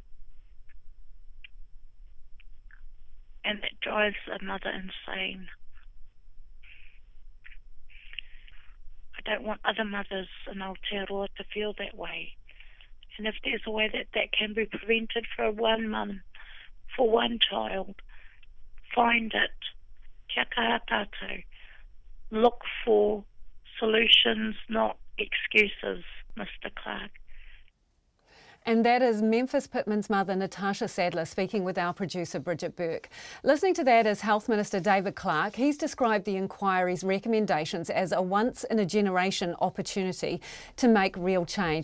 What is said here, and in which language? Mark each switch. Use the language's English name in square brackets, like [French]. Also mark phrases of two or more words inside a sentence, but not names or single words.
[English] And that drives a mother insane. I don't want other mothers in Aotearoa to feel that way. And if there's a way that can be prevented for one mum, for one child, find it. [Māori] Kia kaha tātou. [English] Look for solutions, not excuses, Mr. Clark. And that is Memphis Pittman's mother, Natasha Sadler, speaking with our producer, Bridget Burke. Listening to that is Health Minister David Clark. He's described the inquiry's recommendations as a once-in-a-generation opportunity to make real change.